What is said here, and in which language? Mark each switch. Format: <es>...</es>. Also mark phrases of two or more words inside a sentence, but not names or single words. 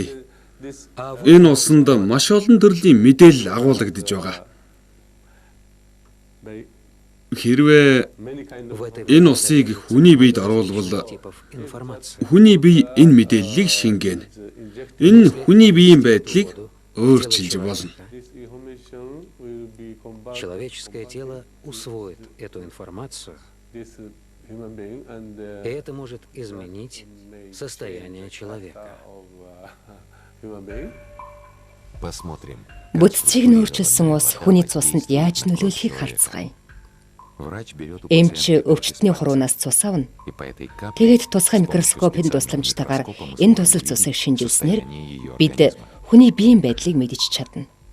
<mn>Энэ усанд маш олон төрлийн мэдээлэл агуулгадж байгаа. Хэрвээ энэ усыг хүний биед оруулбал хүний бие энэ мэдээллийг шингээнэ. Энэ хүний биеийн байдлыг өөрчилж болно.</mn> <ru>Человеческое тело усвоит эту информацию, и это может изменить состояние человека.</ru> <mn>Бүтцийг нөөцлсөн ус хүний цуснд яаж нөлөөлөхийг харцгаая. Эмч өвчтний хуруунаас цус авна. Тэгээд тусгай микроскопын тусламжтайгаар энэ тусал цусыг шинжилснээр бид хүний биеийн байдлыг мэдэж чадна.</mn>